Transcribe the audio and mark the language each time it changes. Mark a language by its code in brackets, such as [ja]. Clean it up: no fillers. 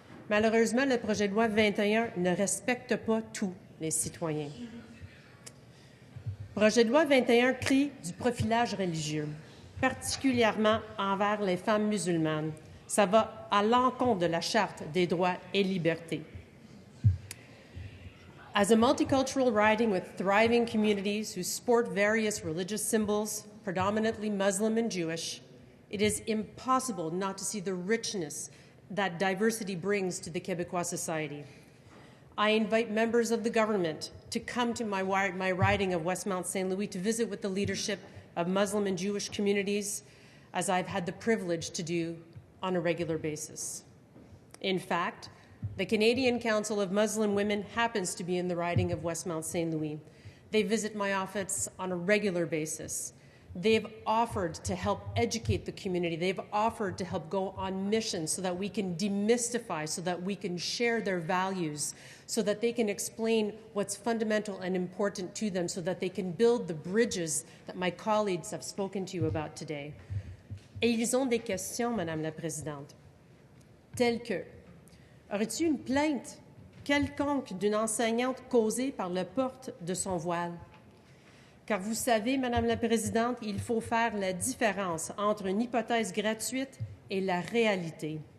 [fr] Malheureusement, le projet de loi 21 ne respecte pas tous les citoyens. Le projet de loi 21 crée du profilage religieux, particulièrement envers les femmes musulmanes. Ça va à l'encontre de la Charte des droits et libertés. [en] As a multicultural riding with thriving communities who sport various religious symbols, predominantly Muslim and Jewish, it is impossible not to see the richness that diversity brings to the Québécois society. I invite members of the government to come to my riding of Westmount St. Louis to visit with the leadership of Muslim and Jewish communities, as I've had the privilege to do on a regular basis. In fact, the Canadian Council of Muslim Women happens to be in the riding of Westmount St. Louis. They visit my office on a regular basis. They've offered to help educate the community. They've offered to help go on missions so that we can demystify, so that we can share their values, so that they can explain what's fundamental and important to them, so that they can build the bridges that my colleagues have spoken to you about today. [fr] Et ils ont des questions, Madame la Présidente, telles que: aurais-tu une plainte quelconque d'une enseignante causée par le porte de son voile? Car vous savez, Madame la Présidente, il faut faire la différence entre une hypothèse gratuite et la réalité.